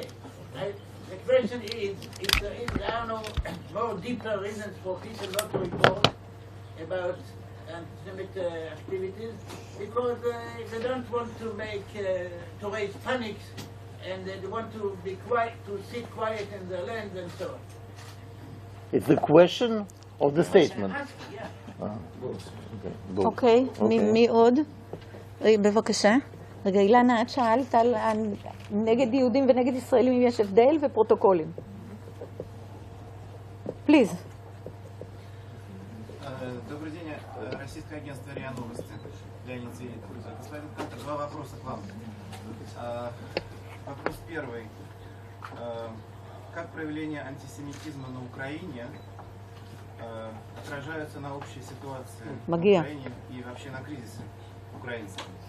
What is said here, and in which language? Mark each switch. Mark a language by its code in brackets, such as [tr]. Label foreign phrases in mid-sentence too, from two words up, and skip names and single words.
[en] The question is, if there are no more deeper reasons for people not to report about anti-Semitic activities, because they don't want to to raise panics, and they want to be quiet, to sit quiet in their land, and so on. It's the question of the statement. [he] אוקיי, מי עוד? בבקשה. רגע, אילנה, את שאלת על נגד יהודים ונגד ישראלים אם יש הבדל ופרוטוקולים. [en] Please. [ru] Добрый день. Российское агентство РИА Новости. Леонид Звенит. Господин Кантер, два вопроса к вам. Вопрос первый. Как проявления антисемитизма на Украине отражаются на общей ситуации в Украине и вообще на кризисе украинцев?